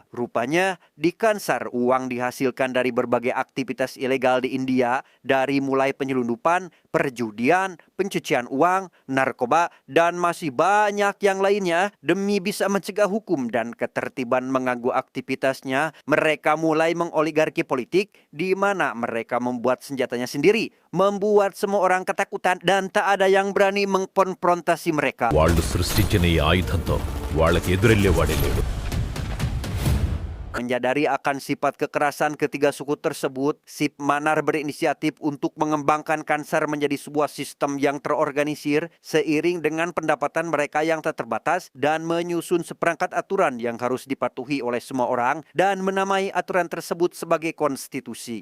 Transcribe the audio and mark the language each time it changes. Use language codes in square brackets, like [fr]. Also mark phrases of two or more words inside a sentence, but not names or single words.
[id] Rupanya di Kansar uang dihasilkan dari berbagai aktivitas ilegal di India, dari mulai penyelundupan, perjudian, pencucian uang, narkoba, dan masih banyak yang lainnya. Demi bisa mencegah hukum dan ketertiban mengganggu aktivitasnya, mereka mulai mengoligarki politik, di mana mereka membuat senjatanya sendiri, membuat semua orang ketakutan dan tak ada yang berani mengkonfrontasi mereka. [te] వాళ్ళు సృష్టించిన ఈ ఆయుధంతో వాళ్ళకి ఎదురెళ్ళేవాడే లేడు. [id] Menyadari akan sifat kekerasan ketiga suku tersebut, Sip Manar berinisiatif untuk mengembangkan Kansar menjadi sebuah sistem yang terorganisir seiring dengan pendapatan mereka yang tak terbatas, dan menyusun seperangkat aturan yang harus dipatuhi oleh semua orang dan menamai aturan tersebut sebagai konstitusi.